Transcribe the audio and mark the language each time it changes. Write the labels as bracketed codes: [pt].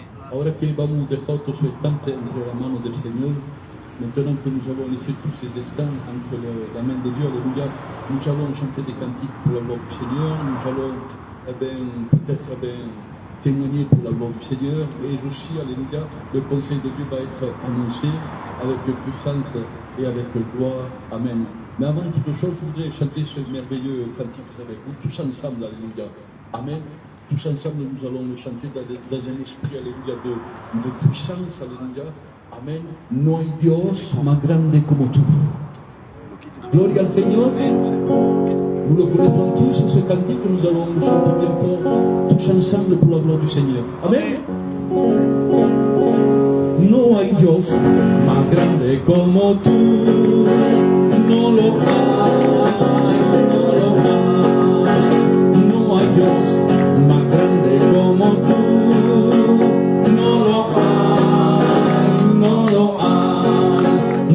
[es] Ahora que vamos dejar todo su estante entre la mano del Señor, [fr] maintenant que nous avons laissé tous ces instants entre la main de Dieu, alléluia, nous allons chanter des cantiques pour la gloire du Seigneur, nous allons peut-être témoigner pour la gloire du Seigneur, et aussi, alléluia, le conseil de Dieu va être annoncé avec puissance et avec gloire. Amen. Mais avant toute chose, je voudrais chanter ce merveilleux cantique avec vous, tous ensemble, alléluia. Amen. Tous ensemble, nous allons le chanter dans un esprit, alléluia, de puissance, alléluia. Amen. [es] No hay Dios más grande como tú. Gloria al Señor. [fr] Nous le connaissons tous, ce cantique, nous allons le chanter bien fort, tous ensemble pour la gloire du Seigneur. Amen. [es] No hay Dios más grande como tú, no lo hay, no lo hay. No hay Dios más grande como tú, no lo hay, no lo hay.